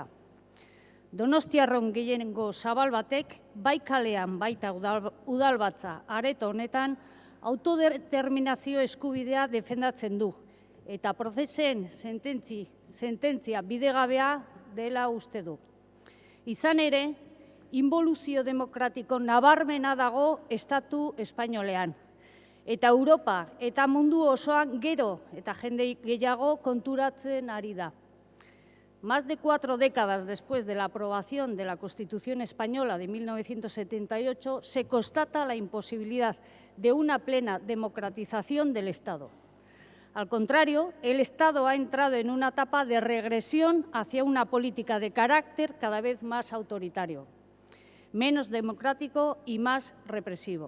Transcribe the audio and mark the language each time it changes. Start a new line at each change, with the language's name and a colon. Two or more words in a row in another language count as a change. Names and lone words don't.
Basque: Donostiarron gehienengo zabal batek, bai kalean baita udalbatza areto honetan, autodeterminazio eskubidea defendatzen du, eta prozesen sententzia bidegabea dela uste du. Izan ere, inboluzio demokratiko nabarmena dago estatu espainolean, eta Europa eta mundu osoan gero eta jende gehiago konturatzen ari da.
Spanish: Más de 4 décadas después de la aprobación de la Constitución Española de 1978, se constata la imposibilidad de una plena democratización del Estado. Al contrario, el Estado ha entrado en una etapa de regresión hacia una política de carácter cada vez más autoritario, menos democrático y más represivo.